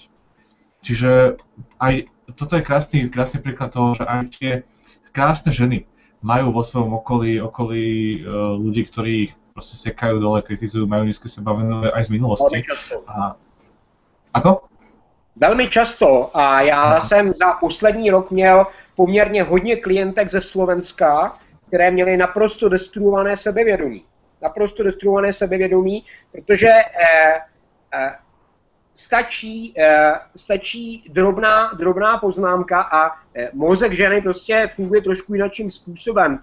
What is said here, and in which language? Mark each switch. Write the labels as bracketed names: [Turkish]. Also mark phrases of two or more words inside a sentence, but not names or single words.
[Slovak] Čiže aj toto je krásny príklad toho, že aj tie krásne ženy majú vo svojom okolí ľudí, ktorí ich proste sekajú dole, kritizujú, majú nízke sebavedomie aj z minulosti. Ako? [Czech] Velmi často. A já jsem za poslední rok měl poměrně hodně klientek ze Slovenska, které měly naprosto destruované sebevědomí. Protože stačí drobná poznámka a mozek ženy prostě funguje trošku jinakým způsobem.